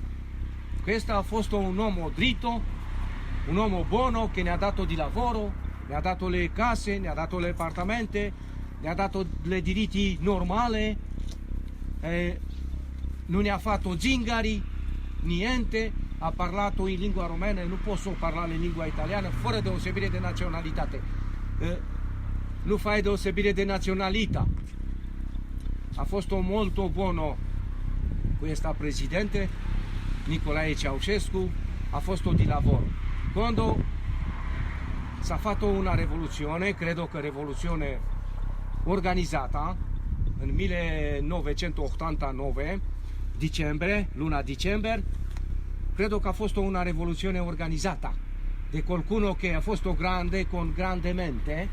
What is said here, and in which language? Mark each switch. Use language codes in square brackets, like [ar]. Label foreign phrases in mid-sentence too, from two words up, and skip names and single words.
[it] Questo [ro] a fost [it] un uomo dritto, un uomo buono che ne ha dato di lavoro, ne ha dato le case, ne ha dato le appartamenti, ne ha dato le diritti normali, non ne ha fatto zingari, niente, ha parlato in lingua romena e non posso parlare in lingua italiana, [ro] fără deosebire de naționalitate. Nu fai deosebire de nazionalità. [it] Ha fost molto buono questa presidente, Nicolae Ceaușescu, ha fost di lavoro. Quando s-a fatto una rivoluzione, credo che rivoluzione organizzata, în 1989, dicembre, luna dicembre, credo che ha fost una rivoluzione organizzata di qualcuno che ha fost grande, con grande mente.